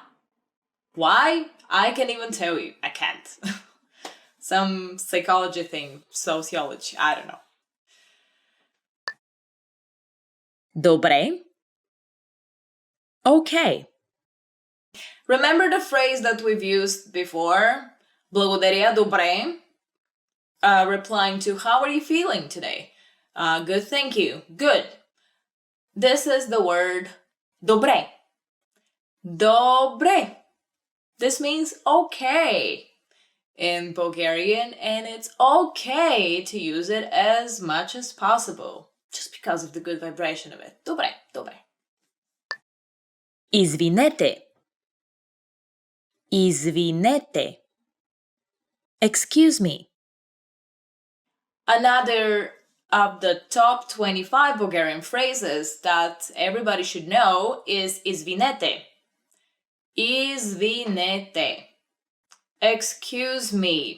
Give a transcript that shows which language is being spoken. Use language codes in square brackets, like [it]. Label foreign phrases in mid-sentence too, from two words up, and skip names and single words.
[en] Why? I can't even tell you. I can't. Some psychology thing, sociology, I don't know. [bg] Добре. [en] Okay. Remember the phrase that we've used before? [bg] Благодаря, добре. [en] Replying to how are you feeling today? Good, thank you. Good. This is the word добре. [bg] Добре. [en] This means okay in Bulgarian, and it's okay to use it as much as possible, just because of the good vibration of it. [bg] Добре, добре. Извинете. Извинете. [en] Excuse me. Another of the top 25 Bulgarian phrases that everybody should know is извинете. [bg] Извинете. [en] Excuse me.